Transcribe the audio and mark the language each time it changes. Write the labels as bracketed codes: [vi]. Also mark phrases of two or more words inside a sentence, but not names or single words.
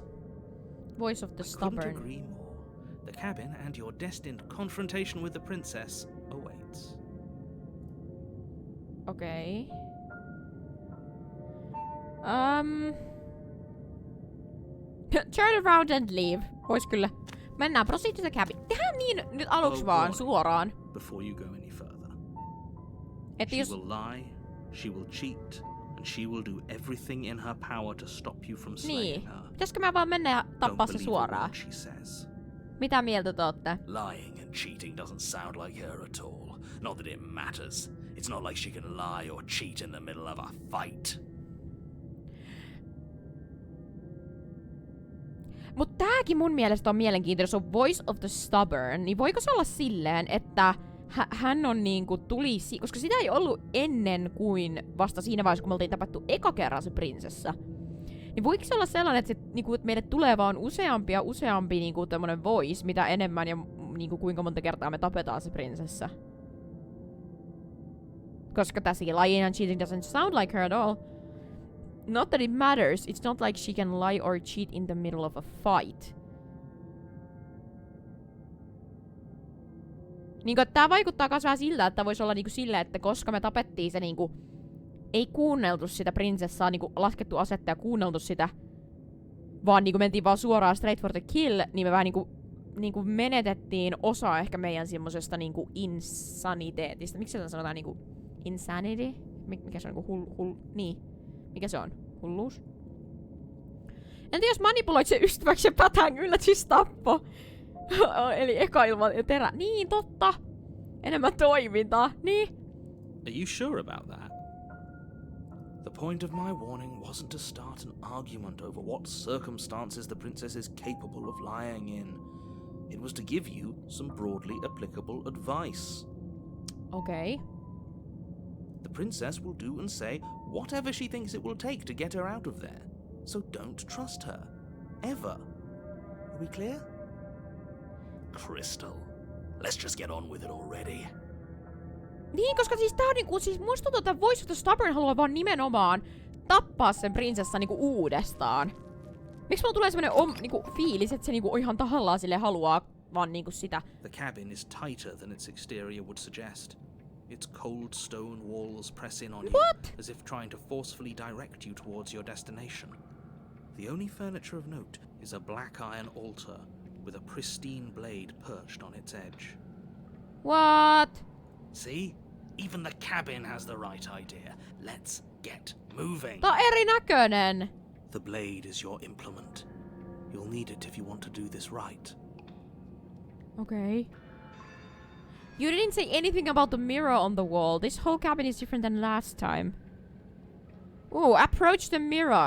[en] Voice of the Couldn't stubborn. agree more. The cabin and your destined confrontation with the princess awaits. Okay. Turn around and leave. [fi] Vois kyllä. Mennään, [en] proceed to the cabin. [fi] Tehdään niin nyt aluksi vaan, suoraan. [en] Before you go any further. [fi] Että [en] She [fi] jos... [en] will lie, she will cheat, and she will do everything in her power to stop you from slaying [fi] Niin. [en] her. [fi] Pitäisikö mä vaan mennä ja tappaa [en] Don't [fi] se [en] believe a [fi] suoraan? [en] word she says. [fi] Mitä mieltä te ootte? [en] Lying and cheating doesn't sound like her at all. Not that it matters. It's not like she can lie or cheat in the middle of a fight. [fi] Mut tääkin mun mielestä on mielenkiintoinen, se on Voice of the Stubborn, niin voiko se olla silleen, että hän on niinku koska sitä ei ollut ennen kuin vasta siinä vaiheessa, kun me oltiin tapattu eka kerran se prinsessa. Niin voiko se olla sellainen, että, että meille tulee vaan useampi niinku tämmönen voice, mitä enemmän ja niinku kuinka monta kertaa me tapetaan se prinsessa? Koska tässäkin [en] lying and cheating doesn't sound like her at all. [fi] Not that it matters, it's not like she can lie or cheat in the middle of a fight. Niinku, tää vaikuttaa kans vähän siltä, että voisi olla niinku silleen, että koska me tapettiin se niinku... Ei kuunneltu sitä prinsessaa, niinku laskettu asetta ja kuunneltu sitä, vaan niinku mentiin vaan suoraan [en] straight for the kill, [fi] niin me vähän niinku menetettiin osa ehkä meidän semmosesta niinku insaniteetista. Miksi sitä sanotaan niinku insanity? Mikä se on niinku niin. Mikä se on? Hulluus? Entä jos manipuloit sen ystäväksi ja pätään yllätys tappo? Eli eka ilman terä. Niin, totta. Enemmän toimintaa. Niin. [en] Are you sure about that? The point of my warning wasn't to start an argument over what circumstances the princess is capable of lying in. It was to give you some broadly applicable advice. Okay. The princess will do and say whatever she thinks it will take to get her out of there. So don't trust her. Ever. Are we clear? Crystal, let's just get on with it already. [fi] Niin, koska siis tää on niinku, siis musta tuntuu, että Voice of the Stubborn haluaa vaan nimenomaan tappaa sen prinsessan niinku uudestaan. Miksi mulla tulee semmonen niinku fiilis, että se niinku ihan tahallaan sille haluaa vaan niinku sitä? [en] The cabin is tighter than its exterior would suggest. Its cold stone walls press in on you, as if trying to forcefully direct you towards your destination. The only furniture of note is a black iron altar with a pristine blade perched on its edge. What? See? Even the cabin has the right idea. Let's get moving. [fi] Tää on erinäköinen. [en] The blade is your implement. You'll need it if you want to do this right. Okay. You didn't say anything about the mirror on the wall. This whole cabin is different than last time. Ooh, approach the mirror.